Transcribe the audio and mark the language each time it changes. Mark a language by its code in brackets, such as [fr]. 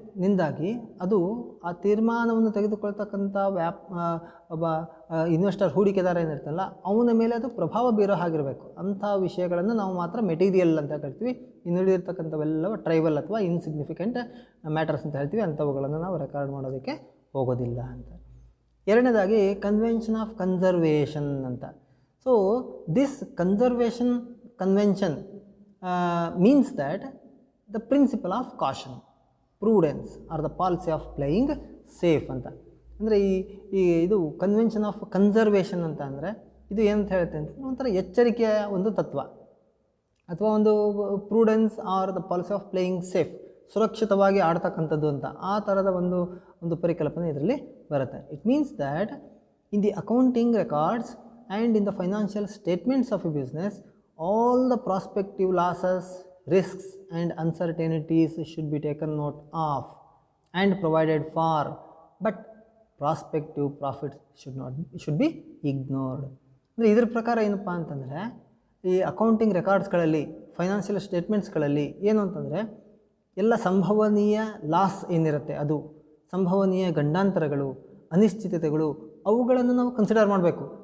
[kn] ನಿಂದಾಗಿ ಅದು ಆ ತೀರ್ಮಾನವನ್ನು ತೆಗೆದುಕೊಳ್ತಕ್ಕಂಥ ಒಬ್ಬ ಇನ್ವೆಸ್ಟರ್ ಹೂಡಿಕೆದಾರ ಏನಿರ್ತಲ್ಲ ಅವನ ಮೇಲೆ ಅದು ಪ್ರಭಾವ ಬೀರೋ ಹಾಗಿರಬೇಕು. ಅಂಥ ವಿಷಯಗಳನ್ನು ನಾವು ಮಾತ್ರ ಮೆಟೀರಿಯಲ್ ಅಂತ ಕರಿತೀವಿ. ಇನ್ನುಳಿದಿರ್ತಕ್ಕಂಥವೆಲ್ಲವೂ ಟ್ರೈವಲ್ ಅಥವಾ ಇನ್ಸಿಗ್ನಿಫಿಕೆಂಟ್ ಮ್ಯಾಟರ್ಸ್ ಅಂತ ಹೇಳ್ತೀವಿ. ಅಂಥವುಗಳನ್ನು ನಾವು ರೆಕಾರ್ಡ್ ಮಾಡೋದಕ್ಕೆ ಹೋಗೋದಿಲ್ಲ ಅಂತ. ಎರಡನೇದಾಗಿ ಕನ್ವೆನ್ಷನ್ ಆಫ್ ಕನ್ಸರ್ವೇಷನ್ ಅಂತ. [en] so this conservation convention means that the principle of caution, prudence or the policy of playing safe [kn] ಅಂತ. ಅಂದರೆ ಇದು ಕನ್ವೆನ್ಷನ್ ಆಫ್ ಕನ್ಸರ್ವೇಷನ್ ಅಂತ ಅಂದರೆ ಇದು ಏನಂತ ಹೇಳುತ್ತೆ ಅಂತ ಒಂಥರ ಎಚ್ಚರಿಕೆಯ ಒಂದು ತತ್ವ, ಅಥವಾ ಒಂದು [en] prudence or the policy of playing safe, [kn] ಸುರಕ್ಷಿತವಾಗಿ ಆಡ್ತಕ್ಕಂಥದ್ದು ಅಂತ ಆ ಥರದ ಒಂದು ಪರಿಕಲ್ಪನೆ ಇದರಲ್ಲಿ ಬರುತ್ತೆ. [en] It means that in the accounting records and in the financial statements of a business all the prospective losses, risks and uncertainties should be taken note of and provided for, but prospective profits should be ignored. [kn] ಅಂದರೆ ಇದರ ಪ್ರಕಾರ ಏನಪ್ಪ ಅಂತಂದರೆ ಈ accounting ರೆಕಾರ್ಡ್ಸ್ಗಳಲ್ಲಿ, financial ಸ್ಟೇಟ್ಮೆಂಟ್ಸ್ಗಳಲ್ಲಿ ಏನು ಅಂತಂದರೆ ಎಲ್ಲ ಸಂಭವನೀಯ ಲಾಸ್ ಏನಿರುತ್ತೆ, ಅದು ಸಂಭವನೀಯ ಗಂಡಾಂತರಗಳು, ಅನಿಶ್ಚಿತತೆಗಳು, ಅವುಗಳನ್ನು ನಾವು ಕನ್ಸಿಡರ್ ಮಾಡಬೇಕು.